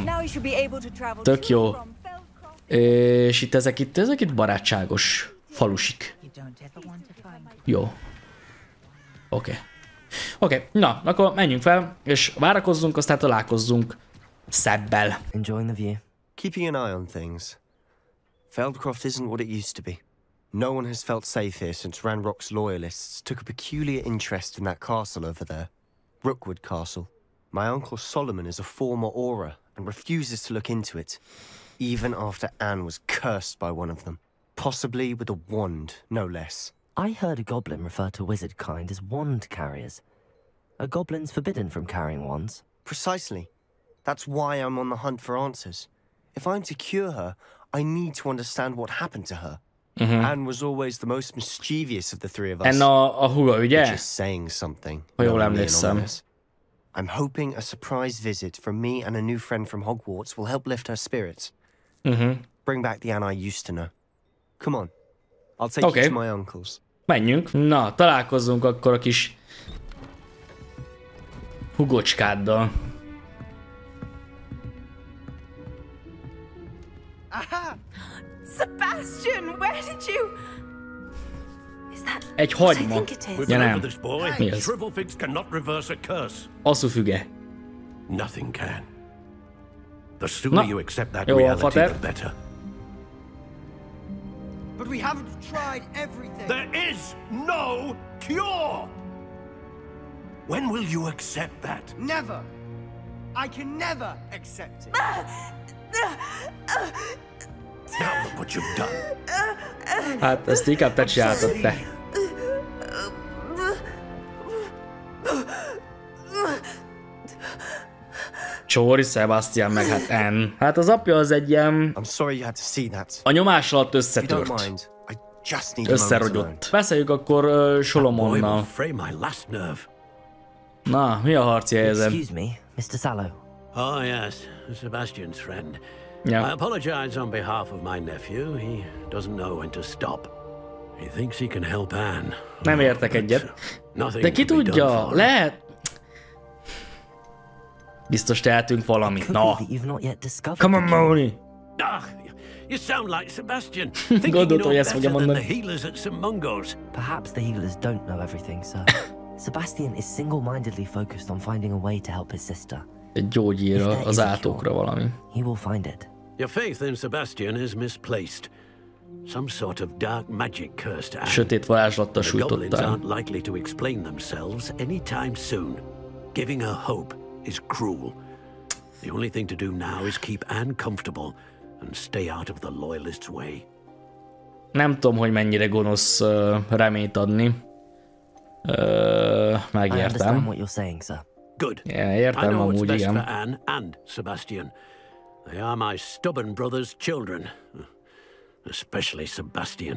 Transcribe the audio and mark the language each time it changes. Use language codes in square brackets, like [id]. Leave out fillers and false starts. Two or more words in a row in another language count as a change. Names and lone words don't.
[hu] Tök jó. És itt ezek itt barátságos falusik. Jó. Oké. Na, akkor menjünk fel, és várakozzunk, aztán találkozzunk Sebbel. [en] Enjoying the view. Keeping an eye on things. Feldcroft isn't what it used to be. No one has felt safe here since Ranrock's loyalists took a peculiar interest in that castle over there. Rookwood Castle. My uncle Solomon is a former Auror and refuses to look into it, even after Anne was cursed by one of them. Possibly with a wand, no less. I heard a goblin refer to wizard kind as wand carriers. Are goblins forbidden from carrying wands? Precisely. That's why I'm on the hunt for answers. If I'm to cure her, I need to understand what happened to her. Anne was always the most mischievous of the three of us. [hu] Anne a húga, ugye? [en] Just saying something. [hu] Ha jól emlékszem. [en] I'm hoping a surprise visit from me and a new friend from Hogwarts will help lift her spirits. Bring back the Anne I used to know. Come on. I'll take you to my uncle's. [hu] Menjünk. Na, találkozzunk akkor a kis hugocskáddal. Aha! [en] Sebastian, where did you... Is that... [hu] Egy hagyma. Ja nem. Mi ez? [en] Shrivelfigs cannot reverse a curse. [hu] Aszúfüge. [en] Nothing can. The sooner you accept that reality, the better. But we haven't tried everything. There is no cure! When will you accept that? Never. I can never accept it. Now look what you've done. [hu] Hát ezt inkább te csináltad te. Csóri, Sebastian, meg hát Anne. Hát az apja az egy ilyen... A nyomás alatt összetört. Összerogyott. Beszéljük akkor Solomonnal. Na, mi a harci helyzet? [en] Excuse me, Mr. Sallow. Oh yes, Sebastian's friend. Yeah. I apologize on behalf of my nephew. He doesn't know when to stop. He thinks he can help Anne. [hu] Nem értek egyet. De ki tudja, lehet... Biztos tehetünk valamit. [en] Na. Come on, Moni. You sound like Sebastian. [hu] Gondolt, hogy ezt fogja mondani. [en] Perhaps the healers don't know everything, sir. Sebastian is single-mindedly focused on finding a way to help his sister. [hu] Egy gyógyír az átokra valami. [en] He will find it. Your faith in Sebastian is misplaced. Some sort of dark magic cursed Anne. [hu] Sötét varázslattal sújtotta. [en] The goblins aren't likely to explain themselves anytime soon. Giving her hope is cruel. The only thing to do now is keep Anne comfortable and stay out of the loyalists' way. [hu] Nem tudom, hogy mennyire gonosz reményt adni. Megértem. [en] Good. [hu] Értem amúgy, igen. [en] For Anne and Sebastian. They are my stubborn brother's children. Especially Sebastian.